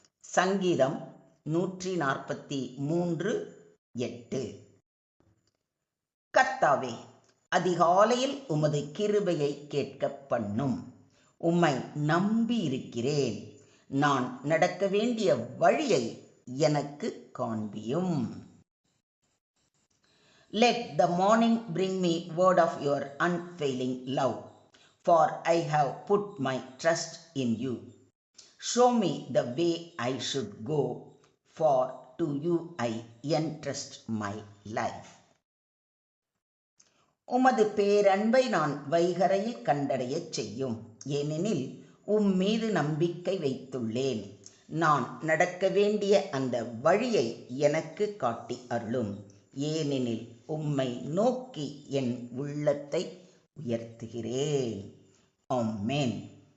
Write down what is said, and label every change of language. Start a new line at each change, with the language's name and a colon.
Tamil: சங்கீதம் 143 8. கர்த்தாவே, அதிகாலையில் உமது கிருபையை கேட்க பண்ணும். உம்மை நம்பி இருக்கிறேன். நான் நடக்க வேண்டிய வழியை எனக்கு காண்பியும்.
English: Let the morning bring me word of your unfailing love, for I have put my trust in you. Show me the way I should go, for to you I entrust my life.
Tamil: உமது பேரன்பை நான் வைகரையில் கண்டடையச் செய்யும், ஏனெனில் உம்மீது நம்பிக்கை வைத்துள்ளேன். நான் நடக்க வேண்டிய அந்த வழியை எனக்கு காட்டி அருளும், ஏனெனில் உம்மை நோக்கி என் உள்ளத்தை உயர்த்துகிறேன். ஆமென்.